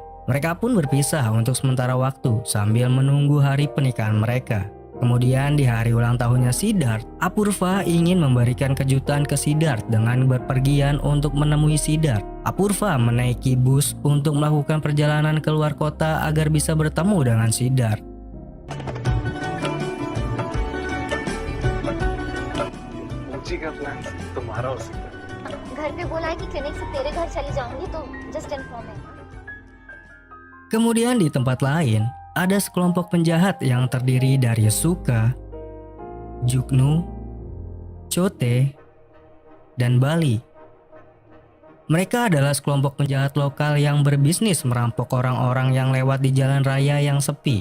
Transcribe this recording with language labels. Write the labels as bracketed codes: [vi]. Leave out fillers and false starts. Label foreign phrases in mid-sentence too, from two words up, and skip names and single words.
[id] Mereka pun berpisah untuk sementara waktu sambil menunggu hari pernikahan mereka. Kemudian di hari ulang tahunnya Siddharth, Apurva ingin memberikan kejutan ke Siddharth dengan berpergian untuk menemui Siddharth. Apurva menaiki bus untuk melakukan perjalanan keluar kota agar bisa bertemu dengan Siddharth. [hi] ऊंची का प्लान तुम्हारा हो सकता है। घर पे बोला है कि क्लिनिक से तेरे घर चली जाऊंगी तो [en] just inform [hi] है। [id] Kemudian di tempat lain, ada sekelompok penjahat yang terdiri dari Suka, Juknu, Chote, dan Bali. Mereka adalah sekelompok penjahat lokal yang berbisnis merampok orang-orang yang lewat di jalan raya yang sepi.